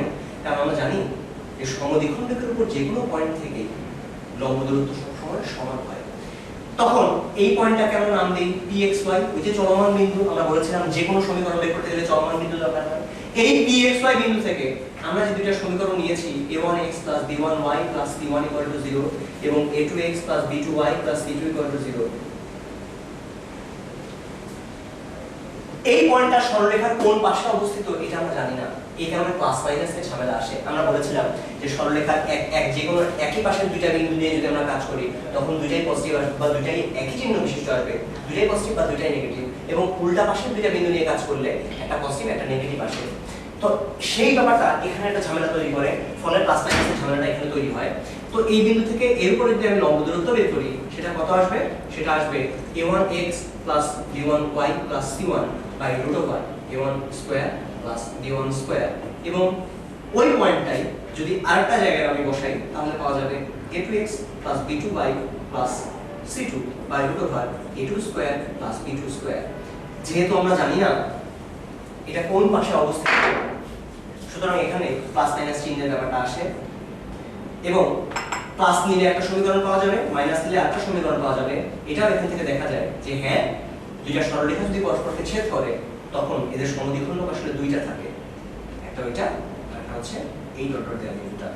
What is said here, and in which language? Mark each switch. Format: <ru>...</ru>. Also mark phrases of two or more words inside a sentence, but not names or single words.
<bn>কারণ আমরা জানি যে সমদ্বিখণ্ডকের উপর যে কোনো পয়েন্ট থেকে লম্ব দূরত্ব সবসময় সমান হয়। তখন এই পয়েন্টটাকে আমরা নাম দিই pxy, ওই যে চলমান বিন্দু। আমরা বলেছিলাম যে কোনো সমীকরণ বের করতে গেলে চলমান বিন্দু দরকার হয়। এই pxy বিন্দু থেকে আমরা যে দুইটা সমীকরণ নিয়েছি a1x + b1y + c1 = 0 এবং a2x + b2y + c2 = 0, এই পয়েন্টটা সরলরেখার কোন পাশে অবস্থিত এটা আমরা জানি না। এই কারণে</bn> <en>plus minus</en> <bn>ঝামেলা আসে। আমরা বলেছিলাম যে সরলরেখার যে কোনো একই পাশের দুইটা বিন্দু নিয়ে যদি আমরা কাজ করি, তখন দুইটাই পজিটিভ আসবে বা দুইটাই একই চিহ্ন বিশিষ্ট আসবে, দুইটাই পজিটিভ বা দুইটাই নেগেটিভ। এবং উল্টা পাশের দুইটা বিন্দু নিয়ে কাজ করলে একটা পজিটিভ একটা নেগেটিভ আসে। তো সেই ব্যাপারটা এখানে একটা ঝামেলা তৈরি করে, ফলে</bn> <en>plus minus</en> <bn>ঝামেলাটা এখানে তৈরি হয়। তো এই বিন্দু থেকে এর উপরে যদি আমি লম্ব দূরত্ব বের করি, সেটা কত আসবে? সেটা আসবে a1x + b1y + c1 √a1 স্কয়ার + b1 স্কয়ার। এবং ওই পয়েন্টটাই যদি আরেকটা জায়গায় আমি বসাই, তাহলে পাওয়া যাবে a2x + b2y + c2 √a2 স্কয়ার + b2 স্কয়ার। যেহেতু আমরা জানি না এটা কোন পাশে অবস্থিত, সুতরাং এখানে</bn> <en>plus minus</en> <bn>চিহ্নের ব্যাপারটা আসে এবং প্লাস নিলে একটা সমীকরণ পাওয়া যাবে, মাইনাস নিলে আরেকটা সমীকরণ পাওয়া যাবে। এটাও এখান থেকে দেখা যায় যে হ্যাঁ, দুইটা সরলরেখা যদি পরস্পরকে ছেদ করে, তখন এদের সমদ্বিখণ্ডক আসলে দুইটা থাকে, একটা ওইটা আর একটা হচ্ছে এই</bn> <en>dot dot</en> <bn>দেওয়া বিন্দুটা।</bn>